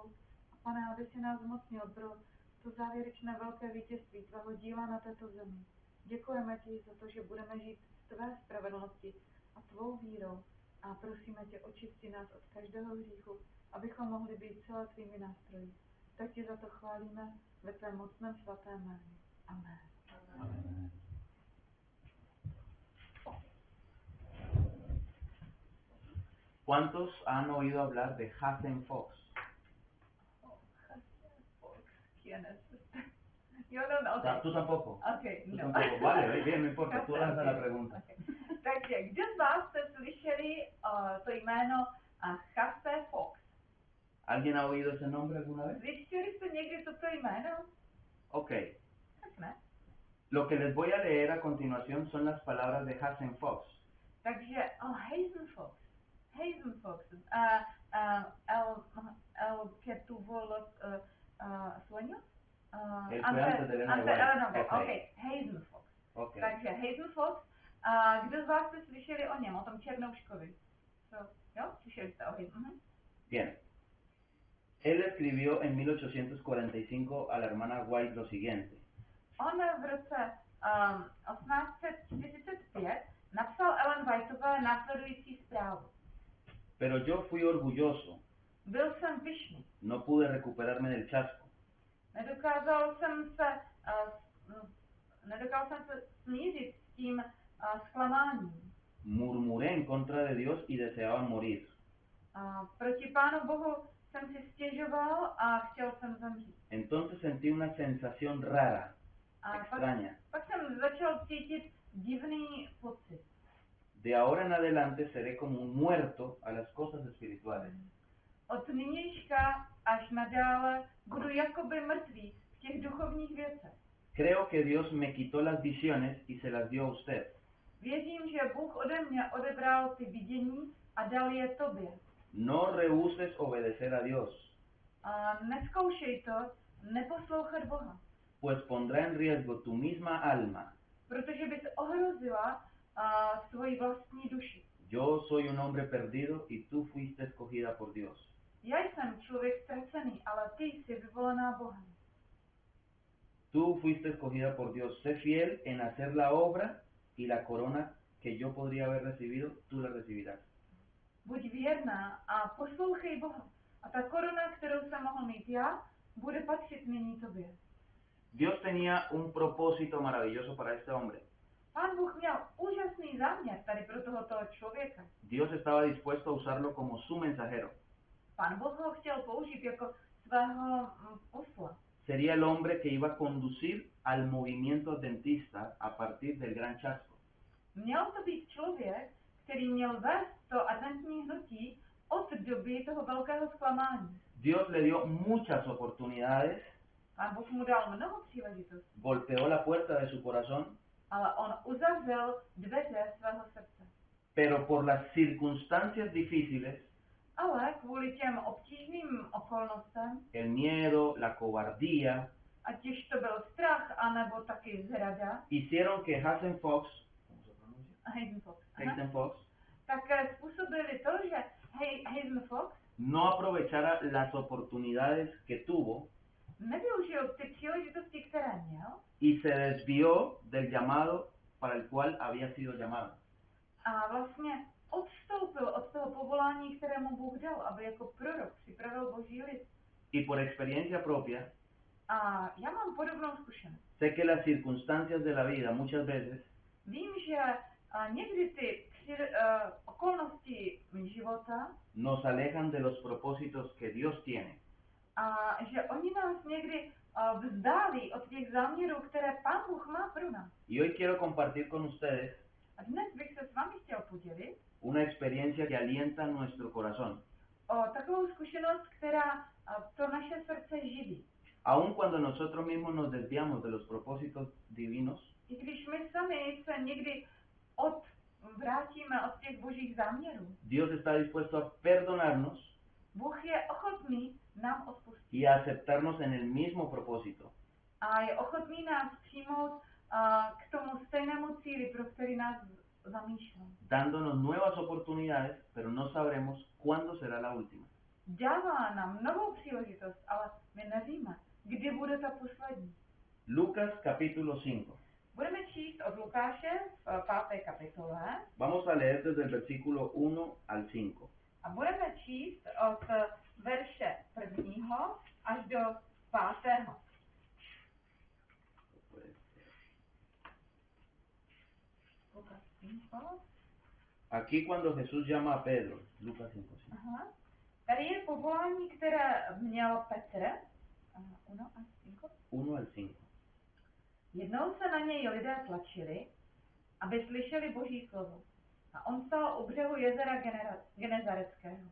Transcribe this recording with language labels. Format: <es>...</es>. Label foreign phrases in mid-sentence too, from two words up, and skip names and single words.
<cs>A Pane, aby si nás zmocnil pro to závěrečné velké vítězství tvého díla na této zemi. Děkujeme ti za to, že budeme žít v tvé spravedlnosti a tvou vírou a prosíme tě, očisti nás od každého hříchu, abychom mohli být celé tvými nástroji. Tak ti za to chválíme ve tvém mocném svatém jménu. Amen. Amen.</cs> <es>¿Cuántos han oído hablar de Hazen Fox? ¿Quién es este? Yo no, okay. ¿Tú tampoco? Okay, ¿Tú no. tampoco? Vale, bien, no importa, tú lanza la pregunta. Okay.</es> <cs>Takže, kdo z vás jste slyšeli to jméno Hazen Fox?</cs> <es>¿Alguien ha oído ese nombre alguna vez?</es> <cs>Slyšeli jste někdy toto jméno? Ok. Tak ne.</cs> <es>Lo que les voy a leer a continuación son las palabras de Hazen Fox.</es> <cs>Takže, Hazen Fox. Hazen Fox.</cs> <es>El que tuvo los sueños? Él fue antes de Elena White. Okay, Hazen Fox. Okay.</es> <cs>Takže Hazen Fox. Kdo z vás jste slyšeli o něm, o tom černouškovi? Jo, slyšeli jste o Hazen?</cs> <es>Bien. Él escribió en 1845 a la hermana White lo siguiente.</es> <cs>On v roce 1845 napsal Ellen Whiteové následující zprávu.</cs> <es>Pero yo fui orgulloso</es> <cs>Byl jsem pyšný.</cs> <es>No pude recuperarme del chasco.</es> <cs>Nedokázal jsem se smířit s tím zklamáním.</cs> <es>Murmuré en contra de Dios y deseaba morir.</es> <cs>Proti Pánu Bohu jsem si stěžoval a chtěl jsem zemřít.</cs> <es>Entonces sentí una sensación rara, extraña.</es> <cs>Pak jsem začal cítit divný pocit.</cs> <es>De ahora en adelante seré como un muerto a las cosas espirituales.</es> <cs>Od nynějška až nadále budu jakoby mrtvý v těch duchovních věcech.</cs> <es>Creo que Dios me quitó las visiones y se las dio a usted.</es> <cs>Věřím, že Bůh ode mě odebral ty vidění a dal je tobě.</cs> <es>No rehuses obedecer a Dios,</es> <cs>Nezkoušej to, neposlouchat Boha,</cs> <es>pues pondrá en riesgo tu misma alma.</es> <cs>protože bys ohrozila svoji vlastní duši.</cs> <es>Yo soy un hombre perdido y tú fuiste escogida por Dios.</es> <cs>Já jsem člověk ztracený, ale ty jsi vyvolená Bohem.</cs> <es>Tú fuiste escogida por Dios. Sé fiel en hacer la obra y la corona que yo podría haber recibido, tú la recibirás.</es> <cs>Buď věrná a poslouchej Boha. A ta koruna, kterou jsem mohl mít já, bude patřit nyní tobě.</cs> <es>Dios tenía un propósito maravilloso para este hombre.</es> <cs>Pán Bůh měl úžasný záměr tady pro tohoto člověka.</cs> <es>Dios estaba dispuesto a usarlo como su mensajero.</es> <cs>Pán Bůh ho chtěl použít jako svého posla.</cs> <es>Sería el hombre que iba a conducir al movimiento adventista a partir del Gran Chasco.</es> <cs>Měl to být člověk, který měl vést to adventní hnutí od doby toho velkého zklamání.</cs> <es>Dios le dio muchas oportunidades,</es> <cs>Pán Bůh mu dal mnoho příležitostí,</cs> <es>golpeó la puerta de su corazón,</es> <cs>ale on uzavřel dveře svého srdce.</cs> <es>pero por las circunstancias difíciles,</es> <cs>Ale kvůli těm obtížným okolnostem,</cs> <es>el miedo, la cobardía,</es> <cs>ať už to byl strach, anebo taky zrada,</cs> <es>hicieron que Hazen Fox, ¿cómo se pronuncia?</es> <cs>Hazen Fox, tak způsobili to, že Hazen Fox</cs> <es>no aprovechara las oportunidades que tuvo</es> <cs>nevyužil ty příležitosti, které měl,</cs> <es>y se desvió del llamado para el cual había sido llamado.</es> <cs>a vlastně odstoupil od toho povolání, které mu Bůh dal, aby jako prorok připravil Boží lid.</cs> <es>Y por experiencia propia,</es> <cs>A já mám podobnou zkušenost.</cs> <es>sé que las circunstancias de la vida muchas veces</es> <cs>Vím, že někdy ty okolnosti života</cs> <es>nos alejan de los propósitos que Dios tiene.</es> <cs>a že oni nás někdy vzdálí od těch záměrů, které Pán Bůh má pro nás.</cs> <es>Y hoy quiero compartir con ustedes</es> <cs>A dnes bych se s vámi chtěl podělit</cs> <es>una experiencia que alienta nuestro corazón.</es> <cs>o takovou zkušenost, která to naše srdce živí.</cs> <es>Aun cuando nosotros mismos nos desviamos de los propósitos divinos,</es> <cs>I když my sami se někdy odvrátíme od těch božích záměrů,</cs> <es>Dios está dispuesto a perdonarnos</es> <cs>Bůh je ochotný nám odpustit</cs> <es>y a aceptarnos en el mismo propósito.</es> <cs>a je ochotný nás přijmout k tomu stejnému cíli, pro který nás zamýšlel.</cs> <es>Dándonos nuevas oportunidades, pero no sabremos cuándo será la última.</es> <cs>Dává nám novou příležitost, ale my nevíme, kdy bude ta poslední.</cs> <es>Lucas capítulo 5.</es> <cs>Budeme číst od Lukáše v 5. kapitole</cs> <es>Vamos a leer desde el versículo 1 al 5.</es> <cs>a budeme číst od verše 1. až do 5. Lukáš 5.</cs> <es>Aquí cuando Jesús llama a Pedro, Lucas 5.</es> <cs>Aha. Tady je povolání, které měl Petr. 1 až 5.</cs> <es>1 al 5.</es> <cs>Jednou se na něj lidé tlačili, aby slyšeli Boží slovo. A on stál u břehu jezera Genezareckého.</cs>